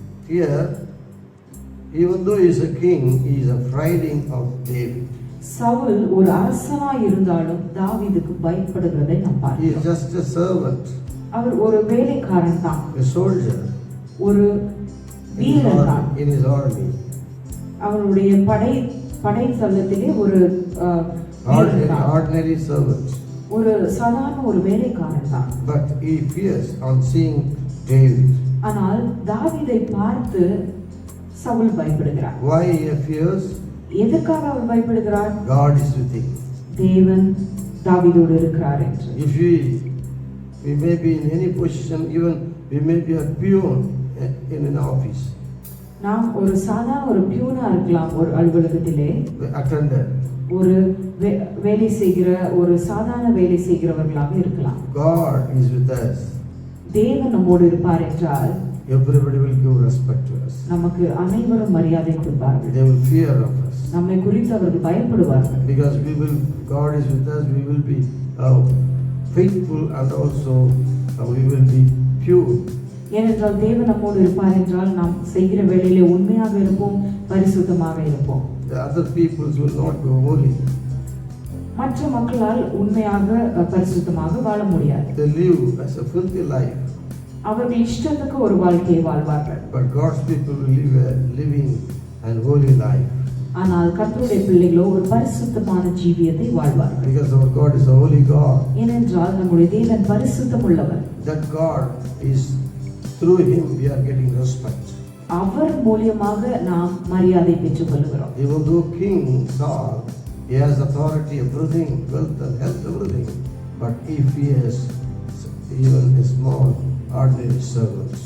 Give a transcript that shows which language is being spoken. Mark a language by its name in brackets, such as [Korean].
[English] Here, even though he is a king, he is afraid of David. [Tamil] Saul ஒரு அரசனாய் இருந்தாலும் தாவீதுக்கு பயப்படுகிறதை நாம் [English] He [Tamil] பார்க்கிறோம். [English] is just a servant, [Tamil] அவர் ஒரு வேலைக்காரன் தான், [English] a soldier [Tamil] ஒரு வீரன் தான். [English] in his army. [Tamil] அவருடைய படை தளத்திலே ஒரு வீரன் தான். [English] Ordinary servant. [Tamil] ஒரு சாதாரண ஒரு வேலைக்காரன் தான். [English] But he fears on seeing David. [Tamil] ஆனால் தாவீதை பார்த்து சவுல் பயப்படுகிறார். [English] Why he fears? [Tamil] எதற்காக அவர் பயப்படுகிறார்? [English] God is with him. [Tamil] தேவன் தாவீதோடு இருக்கிறார் என்று. [English] If we may be in any position, even we may be a peon in an office, [Tamil] நாம் ஒரு சாதாரண ஒரு பியூனா இருக்கலாம், ஒரு அலுவலகத்திலே [English] attendant. [Tamil] ஒரு வேலை செய்கிற ஒரு சாதாரண வேலை செய்கிறவர்களாக இருக்கலாம். [English] God is with us. [Tamil] தேவன் நம்மோடு இருப்பார் என்றால் [English] Everybody will give respect to us. [Tamil] நமக்கு அனைவரும் மரியாதை கொடுப்பார்கள். [English] They will fear of us. [Tamil] நம்மை குறித்து அவர்கள் பயப்படுவார்கள். [English] Because God is with us, we will be faithful and also we will be pure. [Tamil] ஏனென்றால் தேவன் நம்மோடு இருப்பார் என்றால் நாம் செய்கிற வேலையிலே உண்மையாக இருப்போம், பரிசுத்தமாக இருப்போம். [English] The other peoples will not be holy. [Tamil] மற்ற மக்களால் உண்மையாக பரிசுத்தமாக வாழ முடியாது. [English] They live as a filthy life. [Tamil] அவர்கள் இஷ்டத்துக்கு ஒரு வாழ்க்கையை வாழ்வார்கள். [English] But God's people will live a living and holy life. [Tamil] ஆனால் கர்த்தருடைய பிள்ளைகளோ ஒரு பரிசுத்தமான ஜீவியத்தை வாழ்வார்கள். [English] Because our God is a holy God. [Tamil] ஏனென்றால் நம்முடைய தேவன் பரிசுத்தம் உள்ளவர். [English] That God is, through him we are getting respect. [Tamil] அவர் மூலமாக நாம் மரியாதை பெற்றுக் கொள்கிறோம். [English] Even though King Saul, he has authority, everything, wealth and health, everything, but he fears even a small ordinary servant.